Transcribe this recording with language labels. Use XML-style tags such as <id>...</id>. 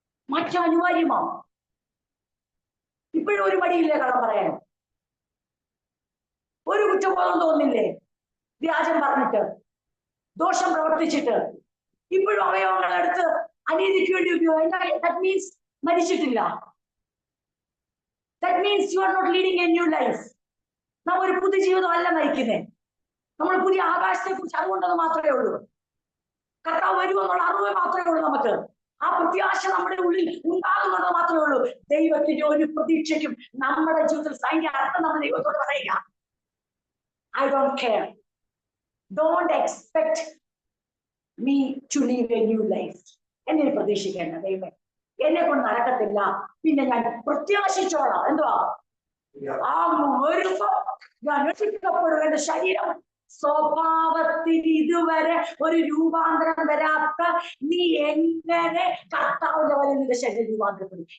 <ml>മാറ്റം അനിവാര്യമാണ്. ഇപ്പോഴും ഒരു മടിയില്ലേ കള്ളം പറയാനും? ഒരു കുറ്റബോധം തോന്നില്ലേ വ്യാജം പറഞ്ഞിട്ട്, ദോഷം പ്രവർത്തിച്ചിട്ട്? ഇപ്പോഴും അവയവങ്ങളെടുത്ത് അനീതിക്ക് വേണ്ടി ഉപയോഗിക്കും.</ml> <en>That means</en> <ml>മരിച്ചിട്ടില്ല.</ml> <en>That means you are not leading a new life.</en> <ml>നാം ഒരു പുതിയ ജീവിതം അല്ല നയിക്കുന്നേ. നമ്മൾ പുതിയ ആകാശത്തെ കുറിച്ച് അറിവുണ്ടെന്ന് മാത്രമേ ഉള്ളൂ. കർത്താവ് വരുമെന്നുള്ള അറിവ് മാത്രമേ ഉള്ളൂ നമുക്ക്. ആ പ്രത്യാശ നമ്മുടെ ഉള്ളിൽ ഉണ്ടാകുന്നത് മാത്രമേ ഉള്ളൂ. ദൈവത്തിന്റെ ഒരു പ്രതീക്ഷയ്ക്കും നമ്മുടെ ജീവിതത്തിൽ അതിന്റെ അർത്ഥം നമ്മൾ ദൈവത്തോട് പറയുക.</ml> <en>I don't care. Don't expect me to live a new life.</en> <ml>എന്നെ പ്രതീക്ഷിക്കേണ്ട ദൈവമേ, എന്നെ കൊണ്ട് നടക്കത്തില്ല, പിന്നെ ഞാൻ പ്രത്യാശിച്ചോളാം. എന്തുവാ? വരുമ്പോ ഞാൻ രക്ഷിക്കപ്പെടും. എന്റെ ശരീരം സ്വഭാവത്തിൽ ഇതുവരെ ഒരു രൂപാന്തരം വരാത്ത നീ എങ്ങനെ കർത്താവിന്റെ വരെ നിന്റെ ശരീരം രൂപാന്തരപ്പെടും?</ml>